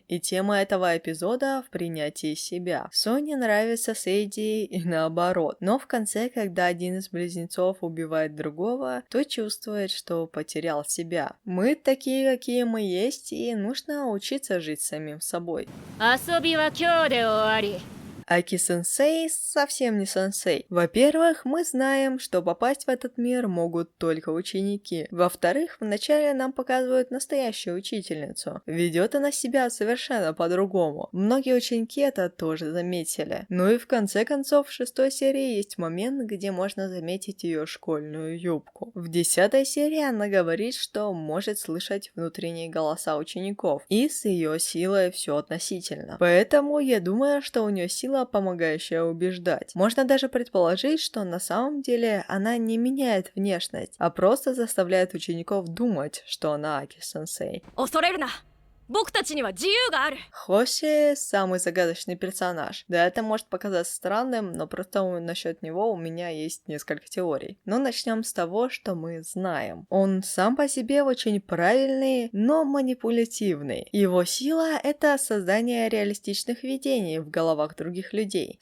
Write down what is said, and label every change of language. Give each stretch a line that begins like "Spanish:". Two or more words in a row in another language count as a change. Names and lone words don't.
Russian: И тема этого эпизода в принятии себя. Со не нравится Сейди и наоборот. Но в конце, когда один из близнецов убивает другого, то чувствует, что потерял себя. Мы такие, какие мы есть, и нужно учиться жить самим собой.
Japanese: 遊びは今日で終わり。
Russian: Аки-сенсей совсем не сенсей. Во-первых, мы знаем, что попасть в этот мир могут только ученики. Во-вторых, вначале нам показывают настоящую учительницу. Ведет она себя совершенно по-другому. Многие ученики это тоже заметили. Ну и в конце концов, в 6 серии есть момент, где можно заметить ее школьную юбку. В 10 серии она говорит, что может слышать внутренние голоса учеников. И с ее силой все относительно. Поэтому я думаю, что у нее сила, помогающая убеждать. Можно даже предположить, что на самом деле она не меняет внешность, а просто заставляет учеников думать, что она Аки-сенсей.
Japanese: 恐れるな。僕たちには自由がある。
Russian: Хоши – самый загадочный персонаж. Да, это может показаться странным, но просто насчет него у меня есть несколько теорий. Но начнем с того, что мы знаем. Он сам по себе очень правильный, но манипулятивный. Его сила – это создание реалистичных видений в головах других людей.